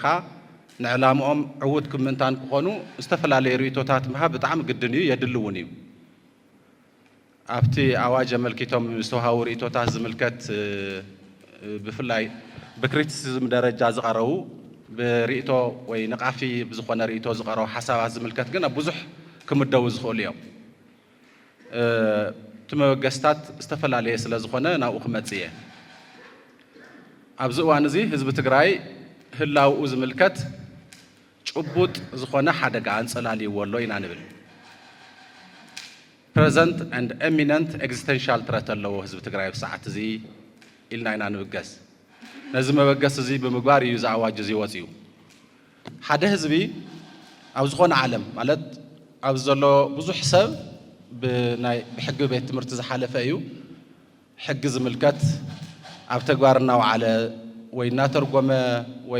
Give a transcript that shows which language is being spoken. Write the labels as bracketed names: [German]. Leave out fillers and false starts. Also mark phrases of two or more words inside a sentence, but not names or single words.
[Tigrinya] ንዕላምኦም ዕውት ክምንታን ክኾኑ ዝተፈላለዩ ርእቶታት ምሃብ ብጣዕሚ ግድን እዩ የድሊ እውን እዩ ኣብቲ ኣዋጅ ኣመልኪቶም ዝተውሃቡ ርእቶታት ዝምልከት ብፍላይ ብክሪቲሲዝም ደረጃ ዝቐረቡ ብርእቶ ወይ ነቃፊ ብዝኾነ ርእቶ ዝቐረቡ ሓሳባት ዝምልከት ግን ኣብ ብዙሕ ክምደቡ ዝኽእሉ እዮም እቲ መበገስታት ዝተፈላለየ ስለ ዝኾነ ናብኡ ክመጽእ እየ ኣብዚ እዋን እዚ ህዝቢ ትግራይ ህላውኡ ዝምልከት ጭቡጥ ዝኾነ ሓደጋ አንጸላልይዎ ኣሎ ኢና ንብል [English] present and imminent existential threat [Tigrinya] ኣለዎ ህዝቢ ትግራይ ብሰዓት እዚ ኢልና ኢና ንብገስ ነዚ መበገስ እዚ ብምግባር እዩ ዝኣዋጅ እዚ ወፂኡ ሓደ ህዝቢ ኣብ ዝኾነ ዓለም ማለት ኣብ ዘሎ ብዙሕ ሰብ ብሕጊ ቤት ትምህርቲ ዝሓለፈ እዩ ሕጊ ዝምልከት ኣብ ተግባር እናውዓለ ወይ እናተርጎመ ወይ